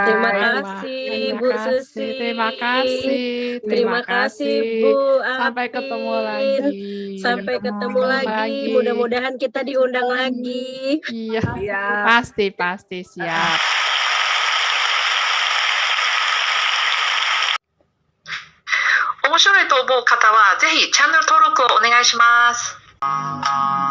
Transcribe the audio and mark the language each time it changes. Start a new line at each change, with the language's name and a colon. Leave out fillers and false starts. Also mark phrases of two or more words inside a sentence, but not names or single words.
Indonesian: Terima kasih Bu Susi. Terima kasih Bu Apin. Sampai ketemu lagi. Sampai ketemu lagi. Mudah-mudahan kita diundang lagi. Iya. Pasti siap.
Japanese: 面白いと思う方はぜひチャンネル登録をお願いします。